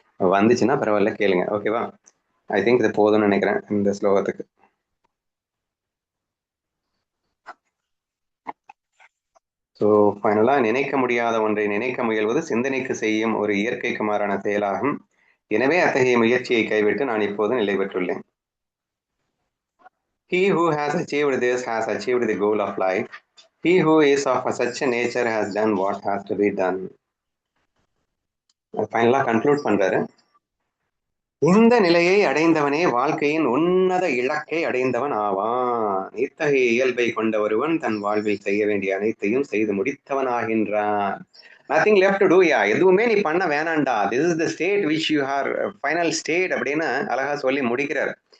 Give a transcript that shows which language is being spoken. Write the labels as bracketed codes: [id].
[ta] வந்துச்சுன்னா பரவாயில்ல கேளுங்க. ஓகேவா? [en] I think [ta] இது போதும்னு நினைக்கிறேன் இந்த ஸ்லோகத்துக்கு. ஸோ ஃபைனலாக நினைக்க முடியாத ஒன்றை நினைக்க முயல்வது சிந்தனைக்கு செய்யும் ஒரு இயற்கைக்கு மாறான செயலாகும். எனவே அத்தகைய முயற்சியை கைவிட்டு நான் இப்போது நிலை பெற்றுள்ளேன். [en] He who has achieved this has achieved the goal of life. He who is of such a nature has done what has to be done. [ta] ஃபைனலாக கன்க்ளூட் பண்றாரு. இந்த நிலையை அடைந்தவனே வாழ்க்கையின் உன்னத இலக்கை அடைந்தவன் ஆவான். இத்தகைய இயல்பை கொண்ட ஒருவன் தன் வாழ்வில் செய்ய வேண்டிய அனைத்தையும் செய்து முடித்தவன் ஆகின்றான். [en] Nothing left to do. [ta] எதுவுமே நீ பண்ண வேணாண்டா. [en] this is the state which you are final state [ta] அப்படின்னு அழகா சொல்லி முடிக்கிறார்.